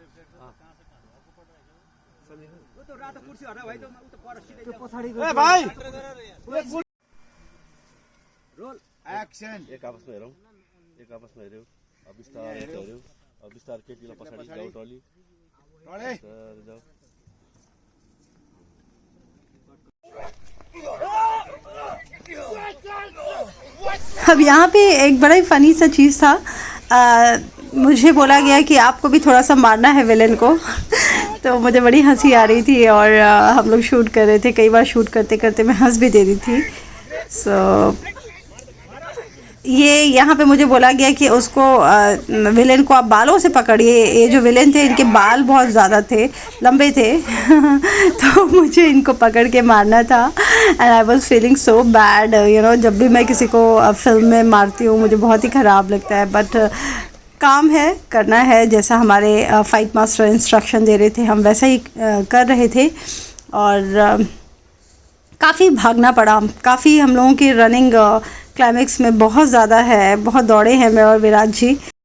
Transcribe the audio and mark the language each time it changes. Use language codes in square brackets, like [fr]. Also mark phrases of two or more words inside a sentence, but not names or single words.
[ne] ए भाइ [en] roll action. [ne] एक आपसमा हेरौँ, एक आपसमा हेऱ्यौ, अब बिस्तारै हेऱ्यौ, अब बिस्तार केटीलाई पछाडि जाऊ, टली टले जाऊ। [hi] अब यहाँ पे एक बड़ा ही फ़नी सा चीज़ था। मुझे बोला गया कि आपको भी थोड़ा सा मारना है विलेन को तो मुझे बड़ी हंसी आ रही थी और हम लोग शूट कर रहे थे। कई बार शूट करते करते मैं हंस भी दे रही थी। सो ये यहाँ पे मुझे बोला गया कि उसको विलेन को आप बालों से पकड़िए। ये जो विलेन थे इनके बाल बहुत ज़्यादा थे, लंबे थे तो मुझे इनको पकड़ के मारना था। [en] And I was feeling so bad, you know. [hi] जब भी मैं किसी को फिल्म में मारती हूँ मुझे बहुत ही ख़राब लगता है, बट काम है, करना है। जैसा हमारे [en] fight master instruction [hi] दे रहे थे हम वैसा ही कर रहे थे। और काफ़ी भागना पड़ा, काफ़ी हम लोगों की [en] running climax [hi] में बहुत ज़्यादा है, बहुत दौड़े हैं मैं और विराट जी।